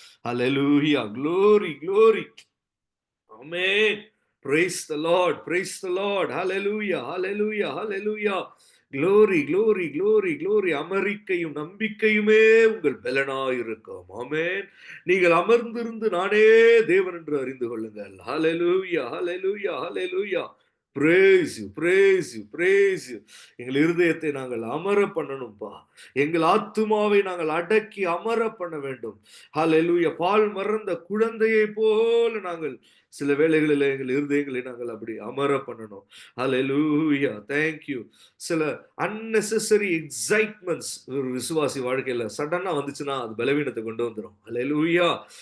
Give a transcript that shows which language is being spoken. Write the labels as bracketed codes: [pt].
[en] அல்லேலூயா. glory, glory. ஆமென். Praise the Lord. Praise the Lord. Hallelujah. Hallelujah. Hallelujah. Glory, glory, glory, glory. [ta] அமெரிக்கையும் நம்பிக்கையுமே உங்கள் பலனாயிருக்கும். ஆமென். நீங்கள் அமர்ந்திருந்து நானே தேவன் என்று அறிந்து கொள்ளுங்கள். Hallelujah. Hallelujah. Hallelujah. [en] Praise you, praise you, praise you. [ta] எங்கள் இருதயத்தை நாங்கள் அமர பண்ணணும்பா. எங்கள் ஆத்துமாவை நாங்கள் அடக்கி அமர பண்ண வேண்டும். ஹல்லேலூயா. பால் மறந்த குழந்தையை போல நாங்கள் சில வேளைகளில் எங்கள் இருதயங்களை நாங்கள் அப்படி அமர பண்ணணும். ஹல்லேலூயா. Thank you. சில unnecessary excitements ஒரு விசுவாசி வாழ்க்கையில சடனா வந்துச்சுன்னா அது பலவீனத்தை கொண்டு வந்துரும். ஹல்லேலூயா.